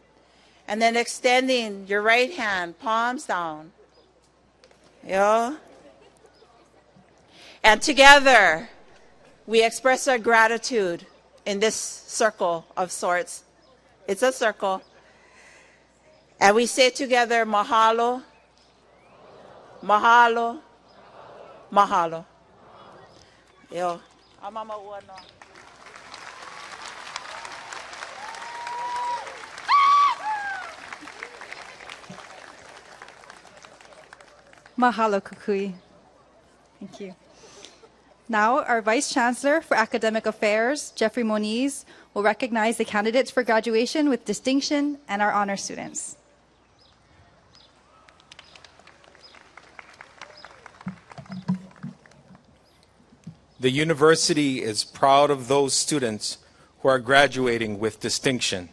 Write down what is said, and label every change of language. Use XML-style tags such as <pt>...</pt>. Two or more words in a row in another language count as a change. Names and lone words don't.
<en>And then extending your right hand, palms down. Yeah. And together, we express our gratitude in this circle of sorts. It's a circle. And we say together,</en> <haw>mahalo, mahalo, mahalo. Yo. Amama uano. Mahalo, Kukui.</haw> <en>Thank you. Now, our Vice Chancellor for Academic Affairs, Jeffrey Moniz, will recognize the candidates for graduation with distinction and our honor students. The university is proud of those students who are graduating with distinction.</en>